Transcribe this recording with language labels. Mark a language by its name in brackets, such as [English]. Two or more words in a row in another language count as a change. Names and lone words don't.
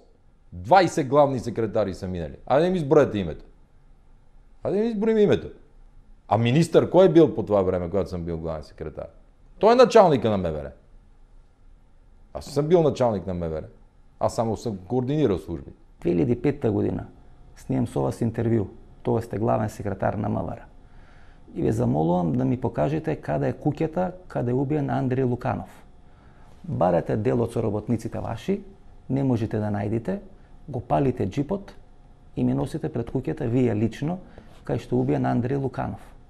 [Bulgarian] 20 главни секретари са минали. Айде да ми изброете името. Айде да ми изброим името. А министър кой е бил по това време, когато съм бил главен секретар? Той е началника на МВР. Аз съм бил началник на МВР. Аз само съм координирал служби. [Macedonian] 2005 година снимам со вас интервју. Тоа сте главен секретар на МВР. И ве замолувам да ми покажете каде е куќата, каде е убиен Андреј Луканов. Барате делот со работниците ваши, не можете да најдете, го палите джипот и ми носите пред куќата вие лично, кај што убиен Андреј Луканов.